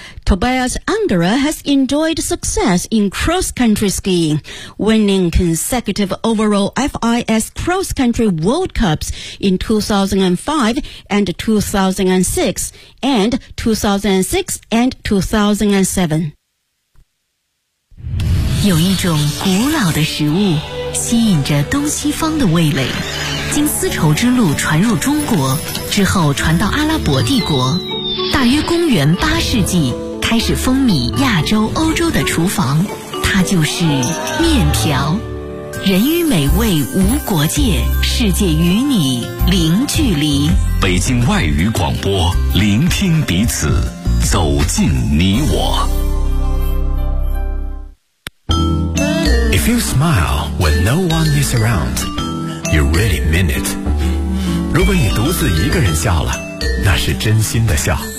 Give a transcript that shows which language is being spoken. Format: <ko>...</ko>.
<en>Tobias Angerer has enjoyed success in cross-country skiing, winning consecutive overall FIS cross-country World Cups in 2005 and 2006, and 2006 and 2007.</en> <zh>有一种古老的食物吸引着东西方的味蕾，经丝绸之路传入中国之后传到阿拉伯帝国，大约公元八世纪开始风靡亚洲欧洲的厨房，它就是面条。人与美味无国界，世界与你零距离。北京外语广播，聆听彼此，走进你我。</zh> <en>If you smile when no one is around, you really mean it.</en> <zh>如果你独自一个人笑了，那是真心的笑。</zh>